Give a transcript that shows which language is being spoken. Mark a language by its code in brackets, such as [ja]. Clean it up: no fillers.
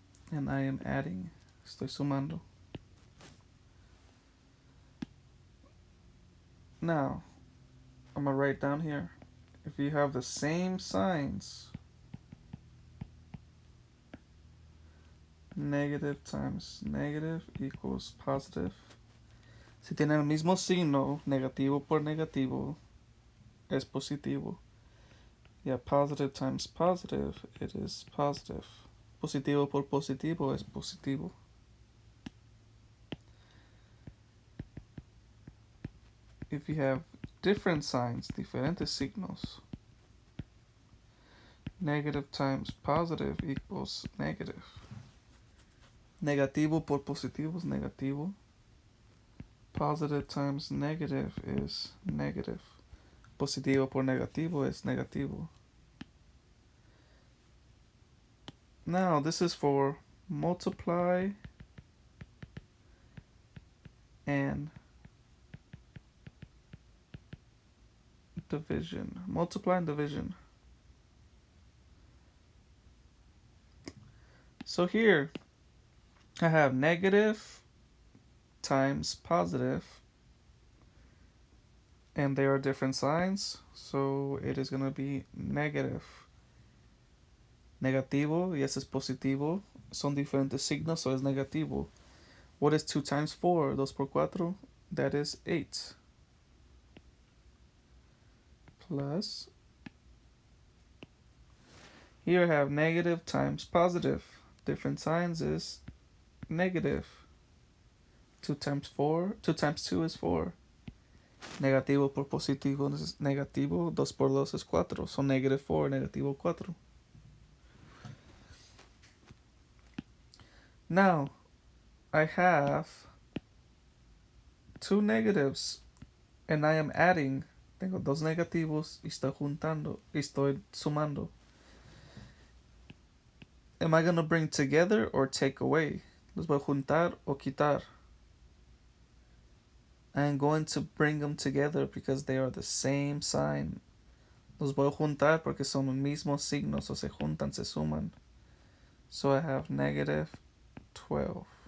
[en] And I am adding, [es] estoy sumando. [en] Now, I'm going to write down here, if you have the same signs, negative times negative equals positive. [es] Si tienen el mismo signo, negativo por negativo, es positivo. [en] Yeah, positive times positive, it is positive. [es] Positivo por positivo es positivo. [en] If you have different signs, [es] diferentes signos, [en] negative times positive equals negative. [es] Negativo por positivo es negativo. [en] Positive times negative is negative. [es] Positivo por negativo es negativo. [en] Now this is for multiply and division. Multiply and division. So here I have negative times positive, and they are different signs, so it is going to be negative. [es] Negativo y ese es positivo. Son diferentes signos, so es negativo. [en] What is 2 times 4? [es] 2 por 4? [en] That is 8. Plus, here I have negative times positive. Different signs is negative. 2 times 4, 2 times 2 is 4. [es] Negativo por positivo es negativo. 2 por 2 es 4. [en] So negative 4, [es] negativo 4. [en] Now, I have 2 negatives and I am adding. [es] Tengo dos negativos y estoy juntando, y estoy sumando. [en] Am I going to bring together or take away? [es] Los voy a juntar o quitar. [en] I am going to bring them together because they are the same sign. [es] Los voy a juntar porque son los mismos signos, o se juntan, se suman. [en] So I have negative 12.